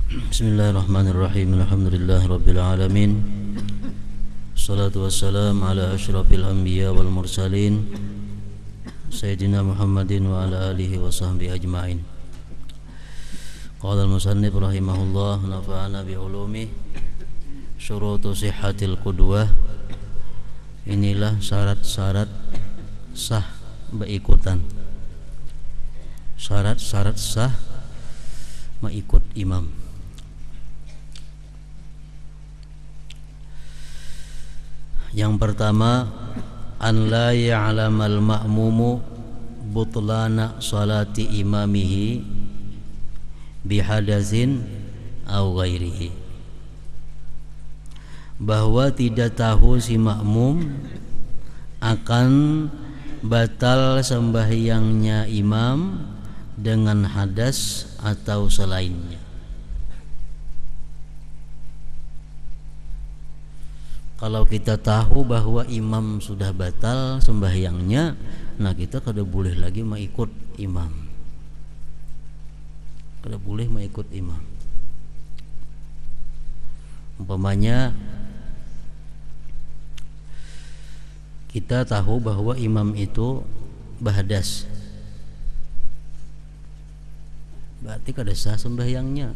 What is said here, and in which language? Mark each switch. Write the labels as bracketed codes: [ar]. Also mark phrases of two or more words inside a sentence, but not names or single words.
[ar] بسم الله الرحمن الرحيم. الحمد لله رب العالمين. الصلاة والسلام على أشرف الأنبياء والمرسلين سيدنا محمد وعلى آله وصحبه أجمعين. قال المصنف رحمه الله، نفعنا بعلوم شروط صحة القدوة. [bjn] Inilah syarat-syarat sah berikutan. Syarat-syarat sah mengikut imam. Yang pertama, [ar] أن لا يعلم المأموم بطلان صلاة إمامه بحدث أو غيره. [bjn] Bahwa tidak tahu si makmum akan batal sembahyangnya imam dengan hadas atau selainnya. Kalau kita tahu bahwa imam sudah batal sembahyangnya, nah kita kada boleh lagi mengikut imam. Kada boleh mengikut imam. Umpamanya kita tahu bahwa imam itu bahadas, berarti kada sah sembahyangnya.